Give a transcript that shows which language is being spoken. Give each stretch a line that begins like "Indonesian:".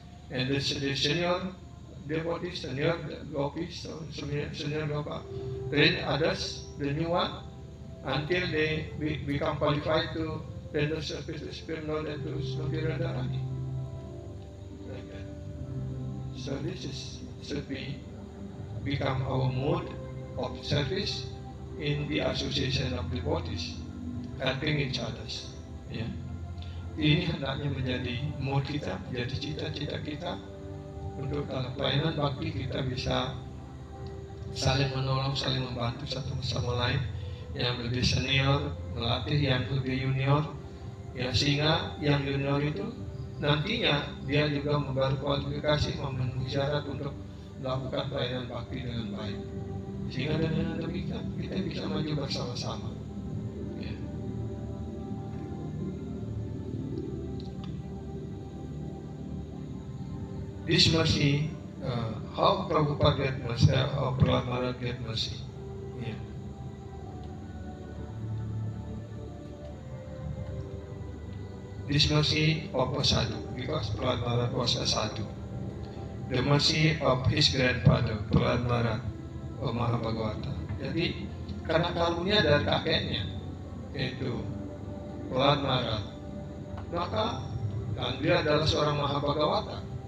English: And the senior devotees, senior Gopis, senior Gopa, train others, the new one, until they become qualified to render service to Supreme Lord and to Srimati Radharani. Like that. So this should become our mode of service in the association of devotees, helping each other. Ya.
Indonesian: Ini hendaknya menjadi mode kita, menjadi cita-cita kita untuk dalam pelayanan bakti kita bisa saling menolong, saling membantu satu sama lain. Yang lebih senior melatih yang lebih junior, ya, sehingga yang junior itu nantinya dia juga berkualifikasi, memenuhi syarat untuk melakukan pelayanan bakti dengan baik, sehingga dengan demikian kita bisa maju bersama-sama. Ya.
English: This mercy, how Prabhupada get mercy, how Prahlad Maharaj get mercy. Yeah. This mercy of a sadhu, because Prahlad Maharaj was a sadhu. The mercy of his grandfather, Prahlad Maharaj, Mahabhagavata.
Indonesian: Jadi karena karunia dari kakeknya, yaitu Prahlad Maharaj, maka dan dia adalah seorang Mahabhagavata.